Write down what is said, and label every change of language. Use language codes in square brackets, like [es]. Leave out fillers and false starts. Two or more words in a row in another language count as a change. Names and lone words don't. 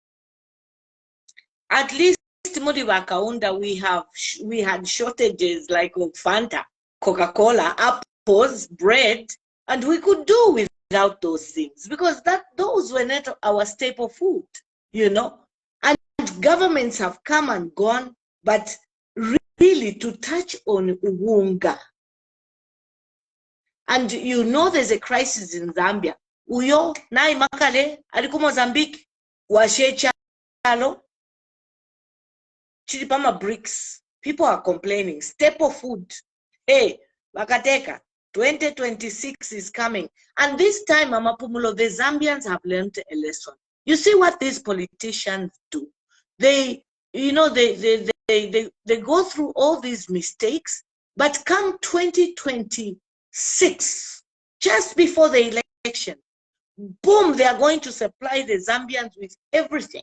[en] At least Kaunda, we had shortages like of Fanta, Coca-Cola, apples, bread, and we could do without those things because those were not our staple food, you know. And governments have come and gone, but really to touch on Ubunga. And you know there's a crisis in Zambia. [bem] Uyo nai makale aliku Mozambique washechalo chilipama bricks. [en] People are complaining. Staple food. Hey, Wakateka, 2026 is coming. And this time, Mama Pumulo, the Zambians have learned a lesson. You see what these politicians do? They, you know, they go through all these mistakes, but come 2026, just before the election, boom, they are going to supply the Zambians with everything.